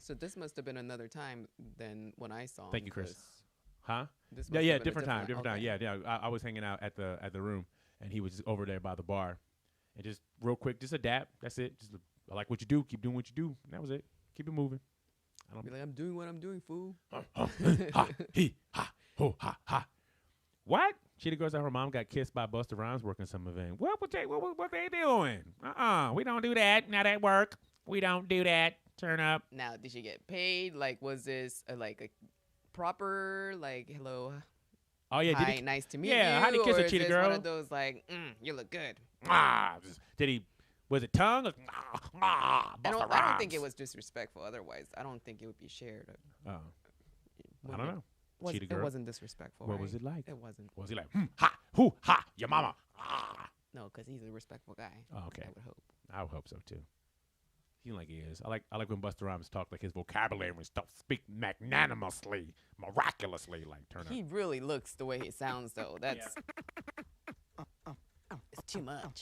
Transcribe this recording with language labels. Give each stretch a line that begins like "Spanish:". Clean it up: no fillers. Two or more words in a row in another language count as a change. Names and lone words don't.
English: So this must have been another time than when I saw him. Thank you, Chris. Huh? Yeah, different time. Yeah. I was hanging out at the room, and he was just over there by the bar. And just real quick, just a dap. That's it. Just I like what you do. Keep doing what you do. And that was it. Keep it moving. I don't be like, I'm doing what I'm doing, fool. Ha, he, ha, ho, ha, ha. What? Cheetah Girl said her mom got kissed by Busta Rhymes working some event. What they doing? We don't do that. Not at work. We don't do that. Turn up. Now, did she get paid? Like, was this like a proper, like, hello? Oh, yeah. Hi, nice to meet you. Yeah, how did he kiss a Cheetah Girl? One of those, like, you look good. Did he, was it tongue? I don't think it was disrespectful. Otherwise, I don't think it would be shared. I don't know. It wasn't disrespectful. What right? was it like? It wasn't. Was he like, ha, hoo, ha, your mama? No, because he's a respectful guy. Oh, okay. I would hope. I would hope so too. He like he is. I like when Busta Rhymes talk like his vocabulary and stuff. Speak magnanimously, miraculously. Like turn up. He really looks the way he sounds though. That's it's too much.